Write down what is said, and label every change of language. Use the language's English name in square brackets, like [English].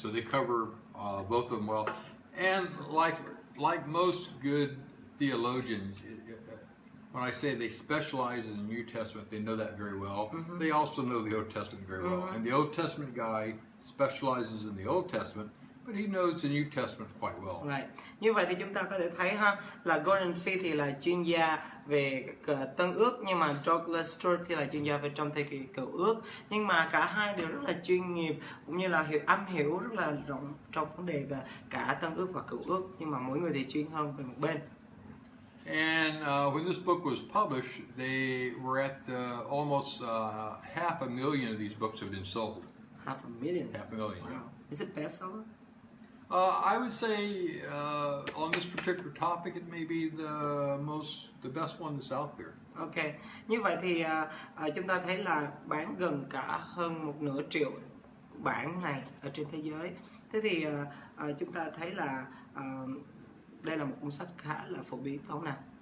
[English] So they cover both of them well. And like most good theologians, when I say they specialize in the New Testament, they know that very well. They also know the Old Testament very well. And the Old Testament guy specializes in the Old Testament, but he knows the New Testament quite well. Right. [Vietnamese] Như vậy thì chúng ta có thể thấy ha, là Gordon Fee thì là chuyên gia về Tân Ước, nhưng mà Douglas Stewart thì là chuyên gia về trong thời kỳ Cựu Ước. Nhưng mà cả hai đều rất là chuyên nghiệp cũng như là am hiểu rất là rộng trong vấn đề cả Tân Ước và Cựu Ước, nhưng mà mỗi người thì chuyên hơn về một bên. [English] And when this book was published, they were at almost 500,000 of these books have been sold. 500,000? 500,000. Wow. Is it bestseller? I would say on this particular topic, it may be the best one that's out there. [Vietnamese] Okay. Như vậy thì chúng ta thấy là bán gần cả hơn 1/2 triệu bản này ở trên thế giới. Thế thì chúng ta thấy là đây là một cuốn sách khá là phổ biến, phải không nào?